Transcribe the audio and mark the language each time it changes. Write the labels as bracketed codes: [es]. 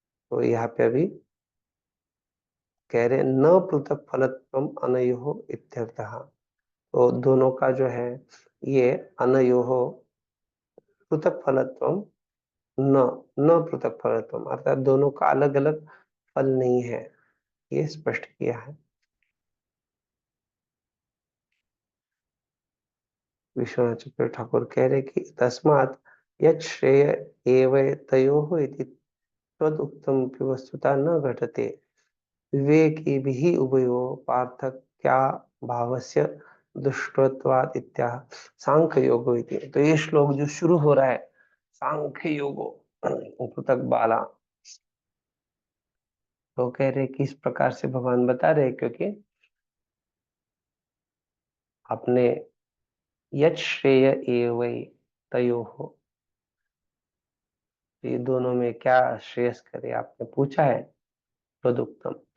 [hi] तो यहाँ पे अभी कह रहे न [sa] पृथक फलत्वम अनयोः इत्यर्थः। [hi] तो दोनों का जो है ये [sa] अनयोः पृथक फलत्वम, [hi] न न पृथक फलत्वम अर्थात दोनों का अलग अलग फल नहीं है, ये स्पष्ट किया है। विश्वनाथ चक्र ठाकुर कह रहे कि [sa] तस्मात् यत् श्रेय एव तयोः इति तदुक्तम वस्तुतः न घटते विवेकिभिः उभयोः पार्थक्या भावस्य दुष्टत्वात् इत्याह सांख्य योगो इति। [hi] तो ये श्लोक जो शुरू हो रहा है सांख्य योगो पृथक बाला, तो कह रहे किस प्रकार से भगवान बता रहे, क्योंकि अपने [sa] यत् श्रेय एवै तयोः, [hi] ये दोनों में क्या श्रेयस करे आपने पूछा है, तदुक्तम।